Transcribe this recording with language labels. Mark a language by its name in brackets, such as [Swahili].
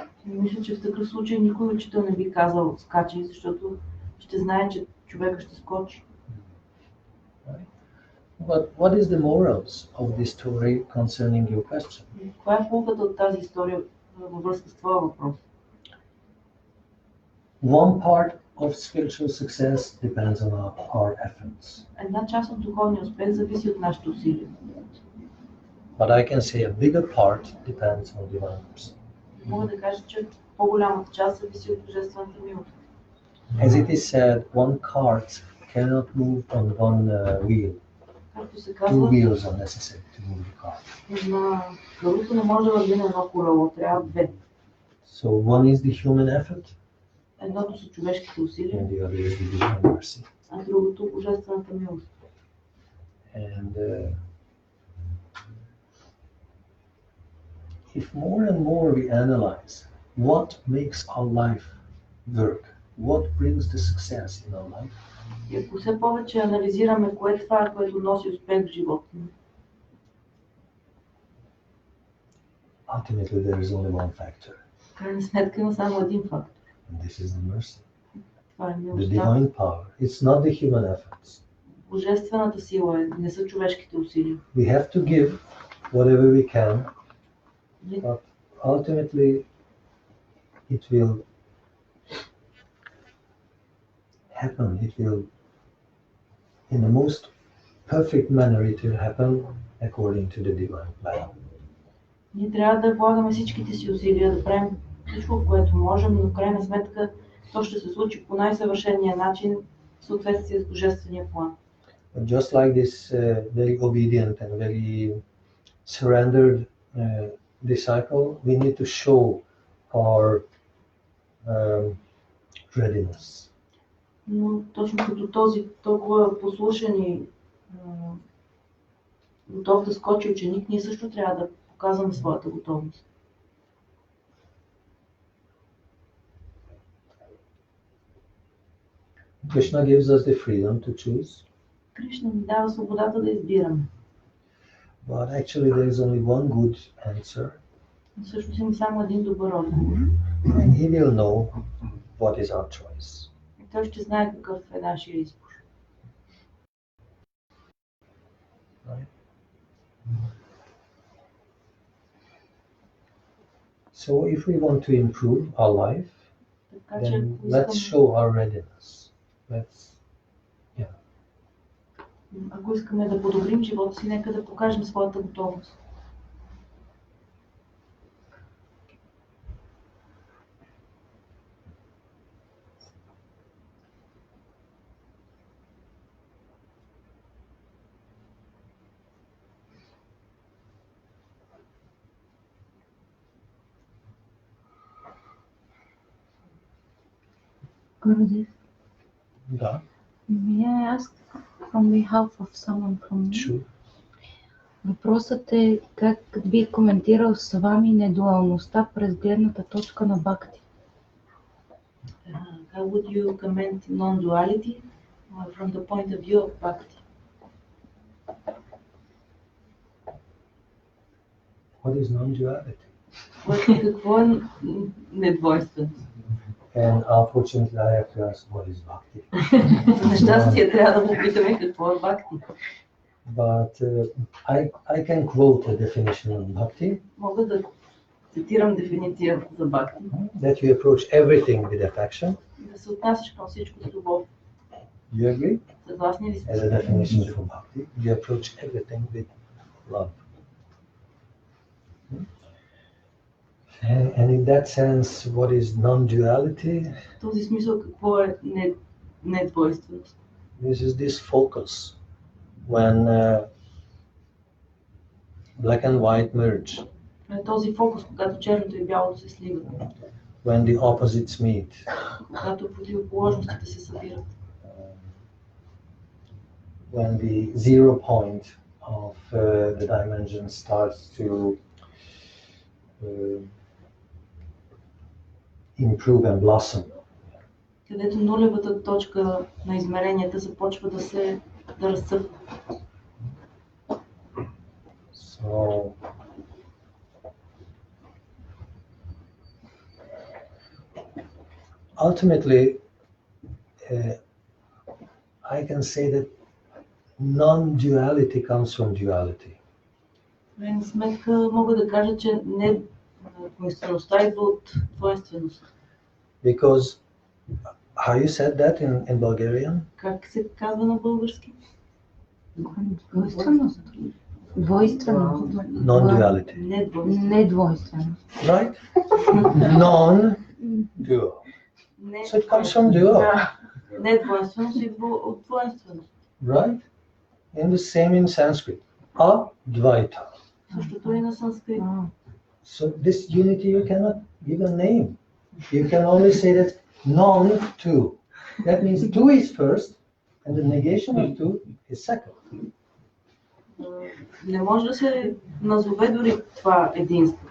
[Bulgarian] Мисля, че в такъв случай никой учител не би казал скачи, защото ще знае, че човека ще скочи. [English] Right? But what is the morals of this story concerning your question? [Bulgarian] Каква е полката от тази история във връзка с твоя въпрос? [English] One part of spiritual success depends on our efforts. [Bulgarian] Една част от духовния успех зависи от нашите усилия. [English] But I can say a bigger part depends on divine mercy. [Bulgarian] Мога да кажа, че по-голямата част зависи от божествената милост. [English] As it is said, one cart cannot move on one wheel. [Bulgarian] Както се [English] Two [Bulgarian] казва, [English] wheels are necessary to move the cart. [Bulgarian] на каруто не може да върви на едно колело, трябва две. [English] So one is the human effort, [Bulgarian] Едното са човешките усилия, [English] and the other is the divine mercy. [Bulgarian] а другото божествената милост. [English] And if more and more we analyze what makes our life work, what brings the success in our life, [Bulgarian] И ако все повече анализираме кое е това, което носи успех в живота ни, [English] ultimately there is only one factor, [Bulgarian] в крайна сметка има само един фактор. [English] and this is the mercy, [Bulgarian] Това е [English] the [Bulgarian] милостта. [English] divine power. It's not the human efforts. [Bulgarian] Божествената сила не са човешките усилия. [English] We have to give whatever we can, [Bulgarian] Ние [English] but ultimately it will happen. It will, in the most perfect manner, it will happen according to the divine plan. [Bulgarian] Ние трябва да влагаме всичките си усилия, да правим всичко, което можем, но в крайна сметка то ще се случи по най-съвършения начин в съответствие с божествения план. [English] But just like this very obedient and very surrendered disciple, we need to show our readiness. [Bulgarian] Но точно като този толкова послушен и готов да скочи ученик, ние също трябва да показваме своята готовност. [English] Krishna gives us the freedom to choose, [Bulgarian] Кришна ни дава свободата да избираме. [English] but actually there is only one good answer, [Bulgarian] Но всъщност има само един добър отговор. [English] and he will know what is our choice. [Bulgarian] И той ще знае какъв е нашия избор. [English] Right? So if we want to improve our life, [Bulgarian] Така че [English] then [Bulgarian] ако [English] let's [Bulgarian] искаме, [English] show our readiness. [Bulgarian] ако искаме да подобрим живота си, нека да покажем своята готовност. [English] Gurudev, [Bulgarian] Да, [English] may I ask from behalf of someone from me? sure. [Bulgarian] Въпросът е как би коментирал Свами недуалността през гледната точка на Бакти? [English] How would you comment non-duality From the point of view of bhakti. What is non-duality? [Bulgarian] Какво е недвойственост? [English] And unfortunately, I have to ask, what is bhakti? [Bulgarian] За нещастие трябва да попитаме какво е бхакти. [English] But I can quote a definition of bhakti. [Bulgarian] Мога да цитирам дефиниция за бхакти. [English] That you approach everything with affection. [Bulgarian] Да се отнасяш към всичко с любов. [English] You agree? [Bulgarian] Съгласни ли [English] As [Bulgarian] сте? [English] a definition for bhakti, you approach everything with love. And in that sense, what is non-duality? [Bulgarian] В този смисъл какво е недвойственост? [English] This is this focus when black and white merge, [Bulgarian] Този фокус, когато черното и бялото се сливат, [English] when the opposites meet, [Bulgarian] когато противоположностите се събират, [English] when the 0 point of the dimension starts to improve and blossom. [Bulgarian] където нулевата точка на измеренията започва да разцъфва. [English] So ultimately, I can say that non-duality comes from duality. [Bulgarian] В крайна сметка мога да кажа, че двойствеността идва от двойственост. [English] Because how you said that in Bulgarian? [Bulgarian] Как се казва на български? Двойственост. Двойственост. [English] Non-duality. [Bulgarian] Недвойственост. [English] Right? Non-dual. So it comes from dual. [Bulgarian] Да. Недвойственост идва от двойственост. [English] Right? And the same in Sanskrit. Advaita. [Bulgarian] Същото и на санскрит. [English] So this unity you cannot give a name. You can only say that non-two. That means two is first and the negation of two is second. [Bulgarian] Не може да се назове дори това единство.